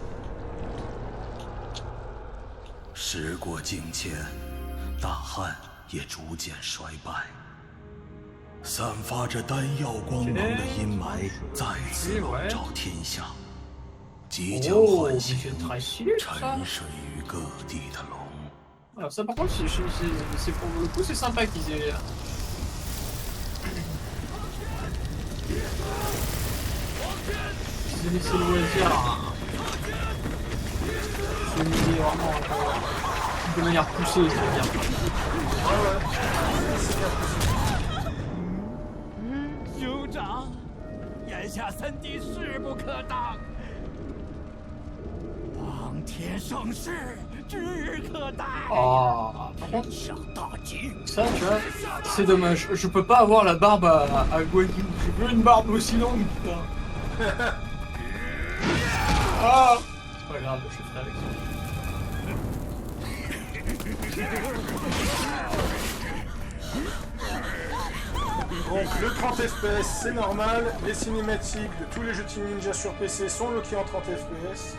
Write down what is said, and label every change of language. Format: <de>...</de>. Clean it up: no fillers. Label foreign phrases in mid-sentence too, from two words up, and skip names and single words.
<zh>时过境迁，大汉也逐渐衰败，散发着丹药光芒的阴霾再次笼罩天下，即将唤醒沉睡于各地的龙。</zh> <fr>Alors ça par contre, c'est pour le coup c'est sympa qu'ils aient... Ils aient laissé le loisir à... se miser vraiment de manière poussée, c'est-à-dire. C'est bien.</fr> <zh>兄长，眼下三弟势不可当，当天盛世指日可待。</zh> <fr>Oh, par contre,</fr> <zh>上大局。</zh> <fr>ça tu vois, c'est dommage. Je peux pas avoir la barbe à Guan Yu. Je veux une barbe aussi longue, putain. Ah, c'est pas grave, je ferai avec ça. Donc le 30 FPS c'est normal, les cinématiques de tous les jeux Team Ninja sur PC sont loquées en 30 FPS.</fr>